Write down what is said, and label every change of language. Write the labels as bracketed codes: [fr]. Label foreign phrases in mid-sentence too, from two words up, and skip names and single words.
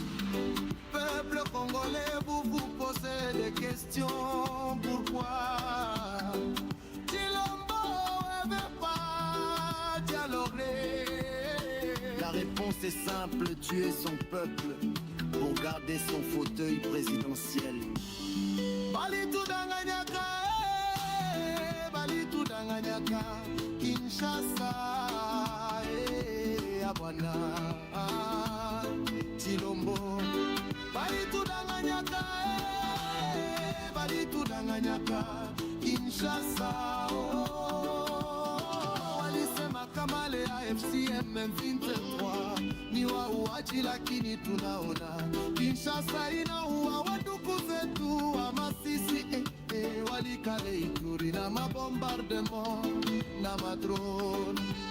[fr] Peuple congolais, vous vous posez des questions. Pourquoi Tshilombo ne veut pas dialoguer? La réponse est simple, tuer son peuple pour garder son fauteuil présidentiel. [sw] Balitu danganyaka, Balitu danganyaka, Kinshasa, Abwana, Tshilombo. Balitu danganyaka, Balitu danganyaka, Kinshasa. Walisema kama le AFCM 23 ni wauaji, lakini tunaona Kinshasa inaua waduku zetu wa Masisi, Walikale, Ituri na mabombardement na madrone.